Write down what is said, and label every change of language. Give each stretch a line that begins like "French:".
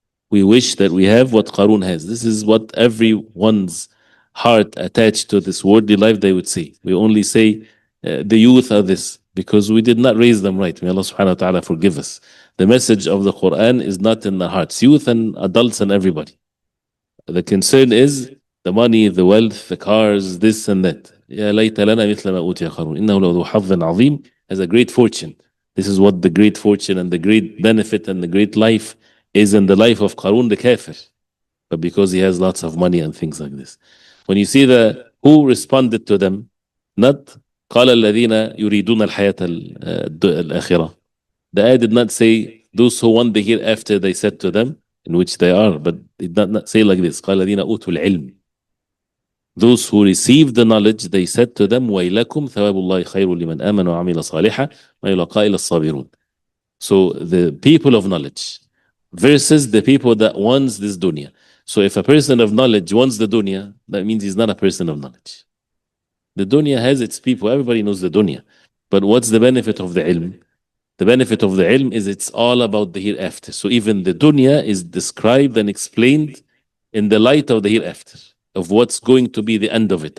English: We wish that we have what Qarun has. This is what everyone's heart attached to this worldly life, they would say. We only say the youth are this because we did not raise them right. May Allah subhanahu wa ta'ala forgive us. The message of the Quran is not in the hearts, youth and adults and everybody. The concern is the money, the wealth, the cars, this and that.
Arabic: يا ليت لنا مثل ما أوتي قارون إنه لذو حظ عظيم,
English: has a great fortune. This is what the great fortune and the great benefit and the great life is in the life of Qarun the kafir, but because he has lots of money and things like this. When you see who responded to them, not
Arabic: قال الذين يريدون الحياة الآخرة.
English: The ayah did not say those who want the hereafter, they said to them, in which they are, but it did not say like this.
Arabic: قال الذين أوتوا العلم.
English: Those who received the knowledge, they said to them,
Arabic: وَيْلَكُمْ ثَوَابُ اللَّهِ خَيْرٌ لِمَنْ آمَنَ وَعَمِلَ صَالِحًا وَيُلَقَّى إِلَى الصَّابِرُونَ.
English: So the people of knowledge versus the people that wants this dunya. So if a person of knowledge wants the dunya, that means he's not a person of knowledge. The dunya has its people. Everybody knows the dunya. But what's the benefit of the ilm? The benefit of the ilm is it's all about the hereafter. So even the dunya is described and explained in the light of the hereafter, of what's going to be the end of it.